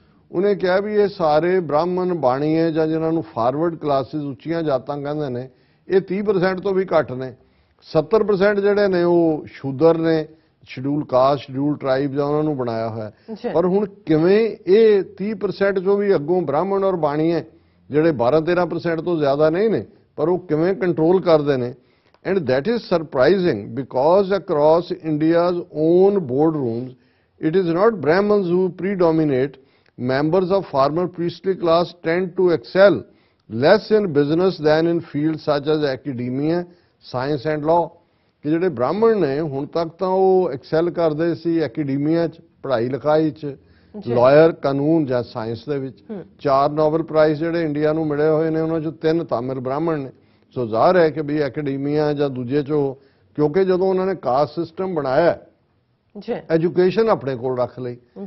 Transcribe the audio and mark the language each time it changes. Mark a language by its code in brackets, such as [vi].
[pa] ਉਹਨੇ ਕਿਹਾ ਵੀ ਇਹ ਸਾਰੇ ਬ੍ਰਾਹਮਣ ਬਾਣੀਏ ਜਾਂ ਜਿਨ੍ਹਾਂ ਨੂੰ ਫਾਰਵਰਡ ਕਲਾਸਿਸ ਉੱਚੀਆਂ ਜਾਤਾਂ ਕਹਿੰਦੇ ਨੇ ਇਹ 30% ਤੋਂ ਵੀ ਘੱਟ ਨੇ. 70% ਜਿਹੜੇ ਨੇ ਉਹ ਸ਼ੂਦਰ ਨੇ ਸ਼ਡਿਊਲ ਕਾਸਟ ਸ਼ਡਿਊਲ ਟ੍ਰਾਈਬ ਜਾਂ ਉਹਨਾਂ ਨੂੰ ਬਣਾਇਆ ਹੋਇਆ. ਪਰ ਹੁਣ ਕਿਵੇਂ ਇਹ 30% ਚੋਂ ਵੀ ਅੱਗੋਂ ਬ੍ਰਾਹਮਣ ਔਰ ਬਾਣੀਏ ਜਿਹੜੇ 12-13% ਤੋਂ ਜ਼ਿਆਦਾ ਨਹੀਂ ਨੇ ਪਰ ਉਹ ਕਿਵੇਂ ਕੰਟਰੋਲ ਕਰਦੇ ਨੇ. [en] And that is surprising because across India's own boardrooms, it is not Brahmins who predominate. Members of former priestly class tend to excel less in business than in fields such as academia, science and law. [pa] ਕਿ ਜਿਹੜੇ ਬ੍ਰਾਹਮਣ ਨੇ ਹੁਣ ਤੱਕ ਤਾਂ ਉਹ excel ਕਰਦੇ ਸੀ ਐਕੈਡਮੀਆ 'ਚ ਪੜ੍ਹਾਈ ਲਿਖਾਈ 'ਚ ਲਾਇਰ ਕਾਨੂੰਨ ਜਾਂ ਸਾਇੰਸ ਦੇ ਵਿੱਚ. 4 ਨੋਬਲ ਪ੍ਰਾਈਜ਼ ਜਿਹੜੇ ਇੰਡੀਆ ਨੂੰ ਮਿਲੇ ਹੋਏ ਨੇ ਉਹਨਾਂ 'ਚੋਂ 3 ਤਾਮਿਲ ਬ੍ਰਾਹਮਣ ਨੇ. ਸੋ ਜ਼ਾਹਰ ਹੈ ਕਿ ਵੀ ਐਕੈਡਮੀਆ ਜਾਂ ਦੂਜੇ 'ਚੋਂ ਕਿਉਂਕਿ ਜਦੋਂ ਉਹਨਾਂ ਨੇ ਕਾਸਟ ਸਿਸਟਮ ਬਣਾਇਆ ਐਜੂਕੇਸ਼ਨ ਆਪਣੇ ਕੋਲ ਰੱਖ ਲਈ.